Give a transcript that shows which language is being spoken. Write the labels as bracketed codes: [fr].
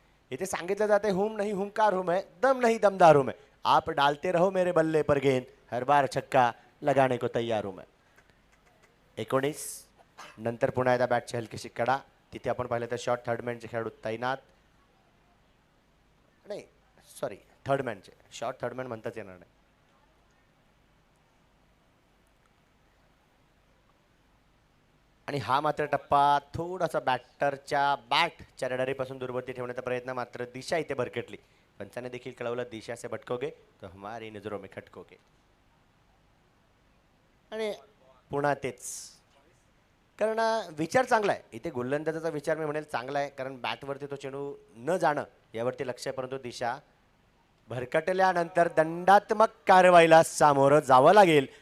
[mr] इथे सांगितलं जाते [hi] हुम नहीं हुंकार हुम है, दम नहीं दमदार हुम है, आप डालते रहो मेरे बल्ले पर गेंद, हर बार छक्का लगाने को तैयार हूं मैं. [mr] 19 नंतर पुन्हा एकदा बॅटची हलकीशी कडा, तिथे आपण पाहिलं तर शॉर्ट थर्डमॅनचे खेळाडू तैनात, नाही सॉरी थर्डमॅनचे, शॉर्ट थर्डमॅन म्हणताच येणार नाही. आणि हा मात्र टप्पा थोडासा बॅटरच्या बॅटच्या रडारीपासून दूरवरती ठेवण्याचा प्रयत्न, मात्र दिशा इथे भरकटली. पंचाने देखील कळवलं [hi] दिशा से भटकोगे तो हमारी नजरों में खटकोगे. [mr] आणि पुन्हा तेच, कारण विचार चांगला आहे इथे, गोलंदाजाचा विचार मी म्हणेल चांगला आहे, कारण बॅटवरती तो चेंडू न जाणं यावरती लक्ष आहे, परंतु दिशा भरकटल्यानंतर दंडात्मक कारवाईला सामोरं जावं लागेल.